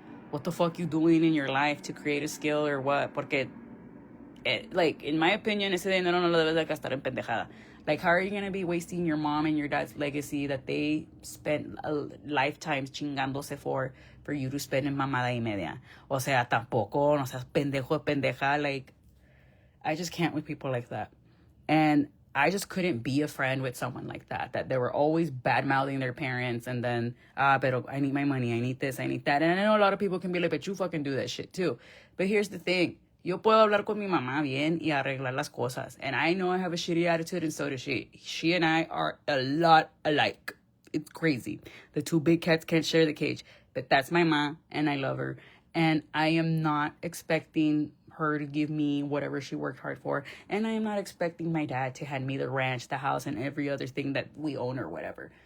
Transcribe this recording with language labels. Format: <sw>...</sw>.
<en>What the fuck you doing in your life to create a skill or what?</en> <es>Porque,</es> <en>like, in my opinion,</en> <es>ese dinero no lo debes de gastar en pendejada.</es> <en>Like, how are you going to be wasting your mom and your dad's legacy that they spent lifetimes chingándose for you to spend</en> <es>en mamada y media? O sea, tampoco, no seas pendejo, pendeja.</es> <en>Like, I just can't with people like that. And I just couldn't be a friend with someone like that. That they were always bad-mouthing their parents and then, pero I need my money, I need this, I need that. And I know a lot of people can be like, but you fucking do that shit too. But here's the thing.</en> <es>Yo puedo hablar con mi mamá bien y arreglar las cosas.</es> <en>And I know I have a shitty attitude and so does she. She and I are a lot alike. It's crazy. The two big cats can't share the cage. But that's my mom and I love her. And I am not expecting her to give me whatever she worked hard for. And I am not expecting my dad to hand me the ranch, the house, and every other thing that we own or whatever.</en>